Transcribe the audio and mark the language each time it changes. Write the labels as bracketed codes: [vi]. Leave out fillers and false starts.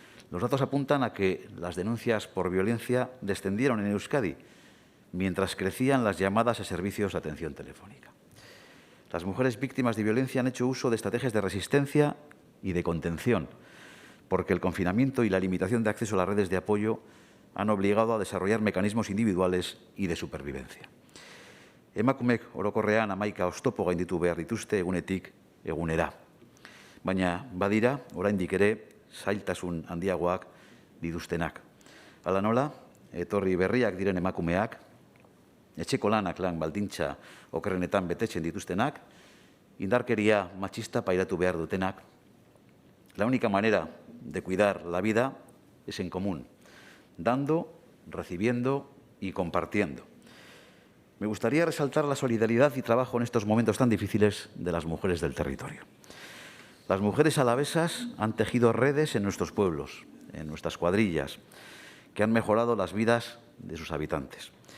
[es] Los datos apuntan a que las denuncias por violencia descendieron en Euskadi, mientras crecían las llamadas a servicios de atención telefónica. Las mujeres víctimas de violencia han hecho uso de estrategias de resistencia y de contención, porque el confinamiento y la limitación de acceso a las redes de apoyo han obligado a desarrollar mecanismos individuales y de supervivencia. [eu] Emakumeek orokorrean 11 oztopo gainditu behar dituzte egunetik egunera. Baina badira, oraindik ere, zailtasun handiagoak dituztenak. Hala nola, etorri berriak diren emakumeak, etxeko lanak lan baldintza okerrenetan betetzen dituztenak, indarkeria machista pairatu behar dutenak. [es] La única manera de cuidar la vida es en común, dando, recibiendo y compartiendo. Me gustaría resaltar la solidaridad y trabajo en estos momentos tan difíciles de las mujeres del territorio. Las mujeres alavesas han tejido redes en nuestros pueblos, en nuestras cuadrillas, que han mejorado las vidas de sus habitantes.